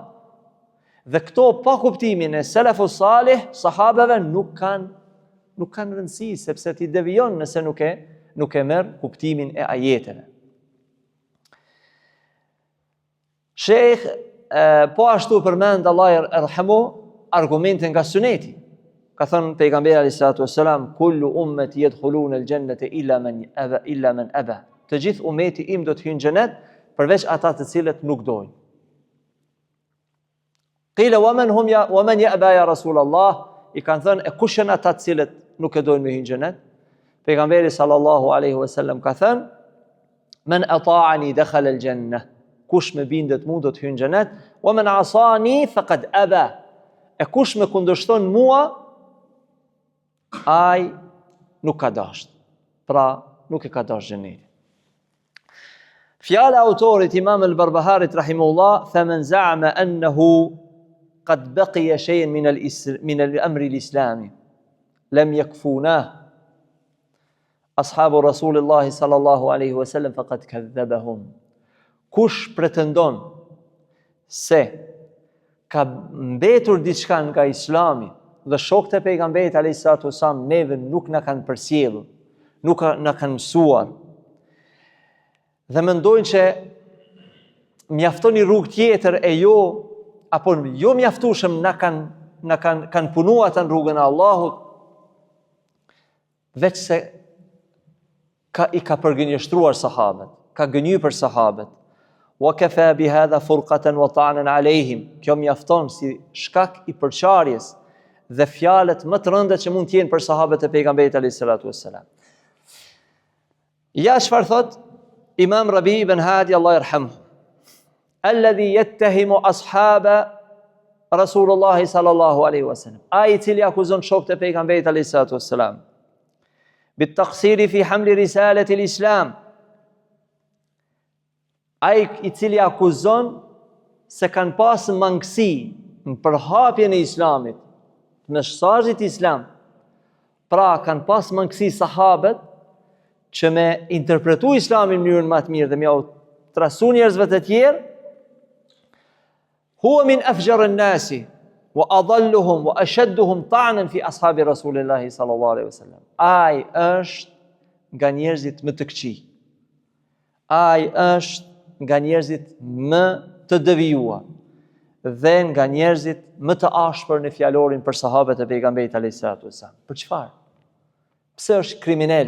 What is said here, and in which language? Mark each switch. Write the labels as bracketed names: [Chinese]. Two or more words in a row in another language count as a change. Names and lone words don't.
[Albanian] Dhe këto pa kuptimin e [Arabic] السلف الصالح, [Albanian] sahabeve nuk kanë rëndësi, sepse ti devijon nëse nuk e merr kuptimin e ajeteve. Shejh po ashtu përmend [Arabic] الله يرحمه [Albanian] argumente nga Suneti. Ka thënë pejgamberi [Arabic] عليه الصلاة والسلام, كل أمتي يدخلون الجنة إلا من أبى. [Albanian] Të gjithë ummeti im do të hyjnë në xhenet, përveç ata të cilët nuk dojnë. [Arabic] قيل ومن يأبى يا رسول الله, [Albanian] i kanë thënë e kush janë ata të cilët nuk e dojnë me hyjnë në xhenet? Pejgamberi [Arabic] صلى الله عليه وسلم [Albanian] ka thënë, [Arabic] من أطاعني دخل الجنة. [Albanian] Kush me bindet mu do të hyjë në xhenet, [Arabic] ومن عصاني فقد أبى. [Albanian] E kush me kundërshton mua, ai nuk ka dashur. Pra, nuk e ka dashur xhenetin. Fjala autorit Imam al-Barbaharit rahimahullah, [Arabic] "فمن زعم أنه قد بقي شيء من أمر الإسلام لم يكفوناه أصحاب رسول الله صلى الله عليه وسلم فقد كذبهم." [Albanian] Kush pretendon se ka mbetur diçka nga Islami dhe shokët e pejgamberit alayhis [Arabic] الصلاة والسلام [Albanian] neve nuk na kanë përsjellur, nuk na kanë mësuar, dhe mendojnë që mjafton një rrugë tjetër e apo jo mjaftueshëm na kanë punuar atë në rrugën e Allahut, veç se i ka përgënjeshtruar sahabët, ka gënjur për sahabët. [Arabic] وكفى بهذا فرقة وطعنا عليهم. [Albanian] Kjo mjafton si shkak i përçarjes dhe fjalët më të rënda që mund të jenë për sahabët e pejgamberit [Arabic] عليه الصلاة والسلام. [Albanian] Ja çfarë thot Imam Rabi ibn Hadi, [Arabic] الله يرحمه، الذي يتهم أصحاب رسول الله صلى الله عليه وسلم, [Albanian] ai i cili akuzon shokët e pejgamberit [Arabic] عليه الصلاة والسلام بالتقصير في حمل رسالة الإسلام, [Albanian] ai i cili akuzon se kanë pas mangësi në përhapjen e Islamit, në mesazhit islam. Pra kanë pas mangësi sahabët që me interpretu Islamin në mënyrën më të mirë dhe me u trasu njerëzve të tjerë. [Arabic] هو من أفجر الناس وأضلهم وأشدهم طعنا في أصحاب رسول الله صلى الله عليه وسلم. [Albanian] Ai është nga njerëzit më të këqij. Ai është nga njerëzit më të devijuar dhe nga njerëzit më të ashpër në fjalorin për sahabët e pejgamberit [Arabic] عليه الصلاة والسلام. [Albanian] Për çfarë? Pse është kriminal?